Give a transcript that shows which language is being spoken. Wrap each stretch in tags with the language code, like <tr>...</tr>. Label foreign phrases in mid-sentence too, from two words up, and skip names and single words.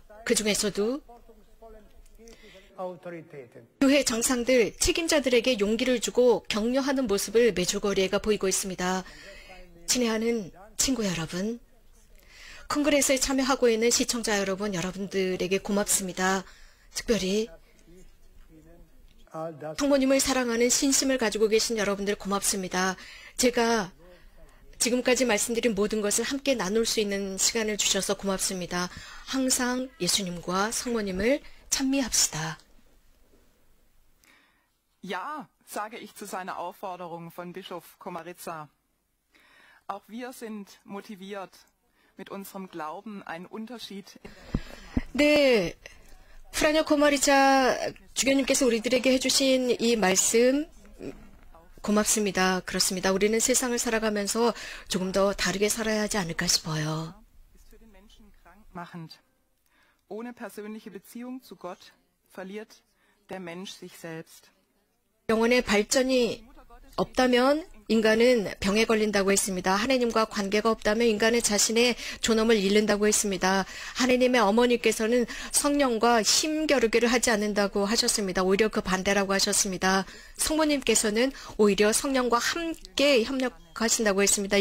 <ko>그 중에서도 교회 장상들, 책임자들에게 용기를 주고 격려하는 모습을 메주거리에가 보이고 있습니다. 친애하는 친구 여러분, 콩그레스에 참여하고 있는 시청자 여러분, 여러분들에게 고맙습니다. 특별히</ko> <de>all das</de> <ko>성모님을 사랑하는 신심을 가지고 계신 여러분들 고맙습니다. 제가 지금까지 말씀드린 모든 것을 함께 나눌 수 있는 시간을 주셔서 고맙습니다. 항상 예수님과 성모님을 찬미합시다.</ko> <de>Ja, sage ich zu seiner Aufforderung von Bischof Komarica. Auch wir sind motiviert, mit unserem Glauben einen Unterschied.</de> <ko>네, 프라뇨 코마리자 주교님께서 우리들에게 해주신 이 말씀 고맙습니다. 그렇습니다. 우리는 세상을 살아가면서 조금 더 다르게 살아야 하지 않을까 싶어요.</ko> <de>ist für den Menschen krankmachend. Ohne persönliche Beziehung zu Gott verliert der Mensch sich selbst.</de> <ko>영혼의 발전이 없다면 인간은 병에 걸린다고 했습니다. 하나님과 관계가 없다면 인간은 자신의 존엄을 잃는다고 했습니다. 하나님의 어머니께서는 성령과 힘겨루기를 하지 않는다고 하셨습니다. 오히려 그 반대라고 하셨습니다. 성모님께서는 오히려 성령과 함께 협력하신다고 했습니다.</ko>